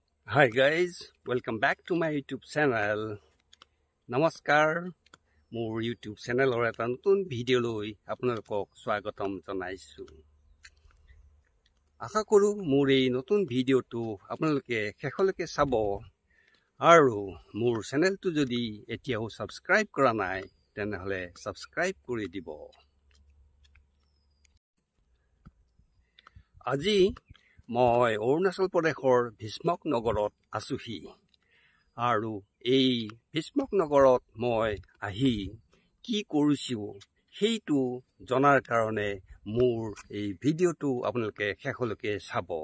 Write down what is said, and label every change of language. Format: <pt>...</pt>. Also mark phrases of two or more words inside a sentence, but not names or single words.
<en>Hi guys, welcome back to my YouTube channel.</en> <as>নমস্কাৰ। মোৰ YouTube channel ৰ এটা নতুন ভিডিঅ' লৈ আপোনালোকক স্বাগতম জনাইছোঁ. আশা কৰো মোৰ এই নতুন ভিডিঅ'টো আপোনালোকে শেষলৈকে চাব আৰু মোৰ channelটো যদি এতিয়াও subscribe কৰা নাই তেন্তে subscribe কৰি দিব. Aji মই অৰুণাচল প্ৰদেশৰ ভীষ্মক নগৰত আছোহি আৰু এই ভীষ্মক নগৰত মই আহি কি কৰিছো সেইটো জনাৰ কাৰণে মোৰ এই ভিডিঅটো আপোনালোকে শেষলৈকে চাব।</as>